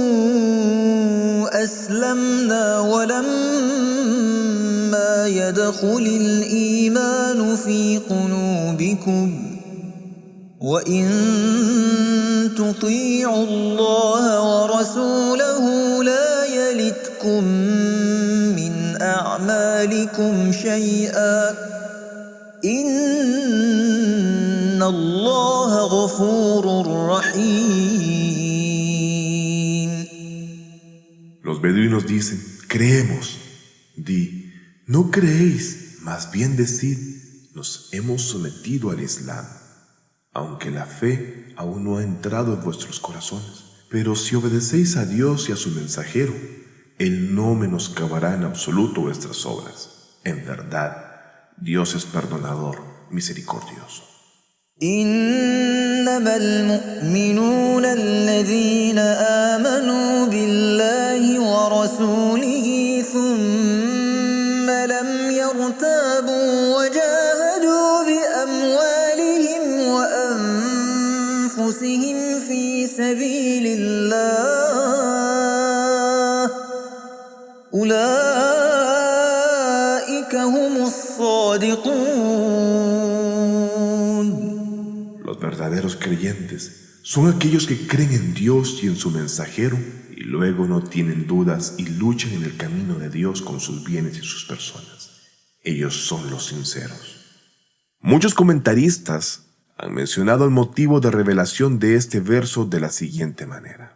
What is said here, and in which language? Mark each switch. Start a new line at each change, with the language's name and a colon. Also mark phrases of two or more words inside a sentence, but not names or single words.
Arabic: أسلمنا ولما يدخل الإيمان في قلوبكم وإن تطيعوا الله ورسوله لا يلتكم من أعمالكم شيئا إن الله غفور رحيم.
Spanish: Los beduinos dicen, creemos. Di, no creéis, más bien decid, nos hemos sometido al Islam, aunque la fe aún no ha entrado en vuestros corazones. Pero si obedecéis a Dios y a su mensajero, Él no menoscabará en absoluto vuestras obras. En verdad, Dios es perdonador, misericordioso.
Arabic: إنما المؤمنون الذين آمنوا بالله ورسوله ثم لم يرتابوا وجاهدوا بأموالهم وأنفسهم في سبيل الله أولئك هم الصادقون.
Spanish: Los verdaderos creyentes son aquellos que creen en Dios y en su mensajero y luego no tienen dudas y luchan en el camino de Dios con sus bienes y sus personas. Ellos son los sinceros. Muchos comentaristas han mencionado el motivo de revelación de este verso de la siguiente manera.